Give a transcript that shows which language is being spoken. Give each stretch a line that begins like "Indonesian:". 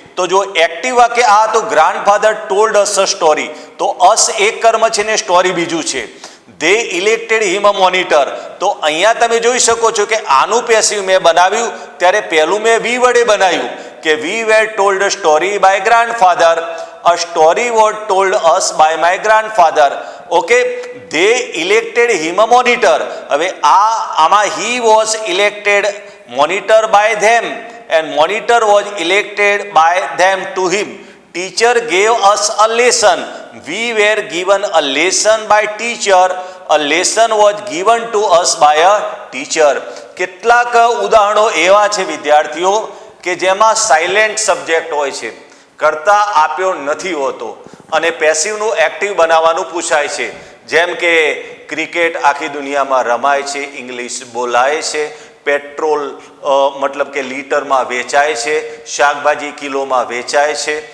Gujarati: તો જો એક્ટિવ વાક્ય આ તો
English: grandfather told us a story,
Gujarati: તો અસ એક કર્મ છે ને સ્ટોરી બીજું છે.
English: they elected him a monitor,
Gujarati: તો અહીંયા તમે જોઈ શકો છો કે આનું પેસિવ મેં બનાવ્યું ત્યારે પહેલું મેં વી વડે બનાવ્યું કે
English: We were told a story by grandfather, a story was told us by my grandfather. Okay, they elected him a monitor.
Gujarati: હવે આમાં
English: he was elected monitor by them and monitor was elected by them to him. Teacher gave us a lesson. We were given a lesson by teacher. A lesson was given to us by a teacher.
Gujarati: કેટલાક ઉદાહરણો એવા છે વિદ્યાર્થીઓ કે જેમાં silent subject હોય છે, કરતા આપ્યો નથી હોતો અને પેસિવનું એક્ટિવ બનાવવાનું પૂછાય છે. જેમ કે ક્રિકેટ આખી દુનિયામાં રમાય છે, ઇંગ્લિશ બોલાય છે, પેટ્રોલ મતલબ કે લીટરમાં વેચાય છે, શાકભાજી કિલોમાં વેચાય છે.